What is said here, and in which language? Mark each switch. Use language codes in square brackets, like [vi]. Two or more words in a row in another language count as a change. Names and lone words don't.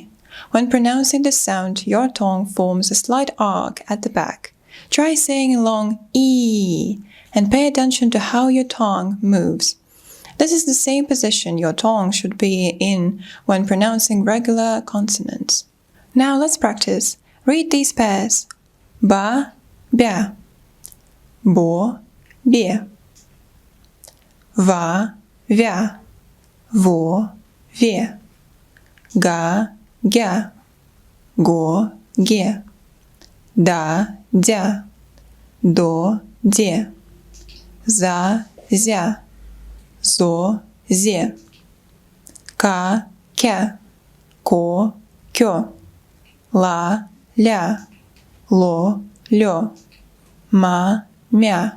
[en] When pronouncing this sound, your tongue forms a slight arc at the back. Try saying along e and pay attention to how your tongue moves. This is the same position your tongue should be in when pronouncing regular consonants. Now let's practice. Read these pairs. [ru] Ba, bia. Bo, bie. Va, via. Vo, vie. Ga, gya. Go, ge. Da, dya. Do, de. За, зя. Зо, зе. Ка, кя. Ко, кё. Ла, ля. Ло, лё. Ма, мя.